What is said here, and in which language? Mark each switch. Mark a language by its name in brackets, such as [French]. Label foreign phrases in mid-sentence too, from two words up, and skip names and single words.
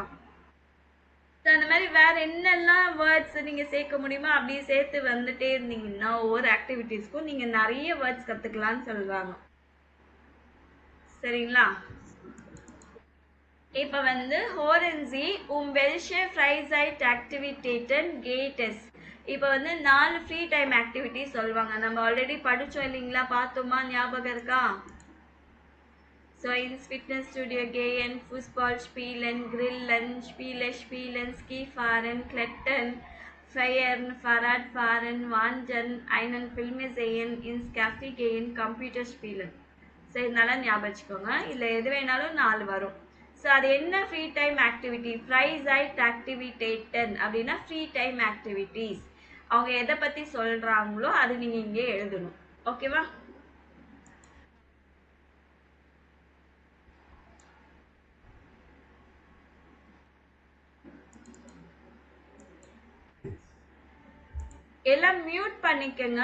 [Tamil] அந்த மாதிரி வேற என்னெல்லாம் வேர்ட்ஸ் நீங்க சேர்க்க முடியுமோ அப்படியே சேர்த்து வந்துட்டே இருந்தீங்கன்னா ஒவ்வொரு ஆக்டிவிட்டிஸ்க்கும் நீங்க நிறைய வேர்ட்ஸ் கத்துக்கலாம்னு சொல்றாங்க. சரிங்களா. இப்ப வந்து [German] hören Sie welche Freizeit Aktivitäten geht es. [Tamil] இப்ப வந்து 4 [English] free time activity [Tamil] சொல்லுவாங்க. நம்ம ஆல்ரெடி படிச்சோம் இல்லைங்களா. பார்த்தோமா? ஞாபகம் இருக்கா? [German] So in Fitnessstudio gehen, Fußball spielen, grillen, spielen, Skifahren, klettern, feiern, Fahrrad fahren, wandern, einen Film sehen, ins Café gehen, Computer spielen. [Tamil] So இதனால ஞாபகம் வச்சுக்கோங்க. இல்லை எது வேணாலும் 4 வரும். ஸோ அது என்ன [English] free time activity? [German] Freizeit Aktivitäten [Tamil] அப்படின்னா [English] free time activities. [Tamil] அவங்க எதை பற்றி சொல்கிறாங்களோ அது நீங்கள் இங்கே எழுதணும். ஓகேவா? எல்லாம் மியூட் பண்ணிக்கங்க.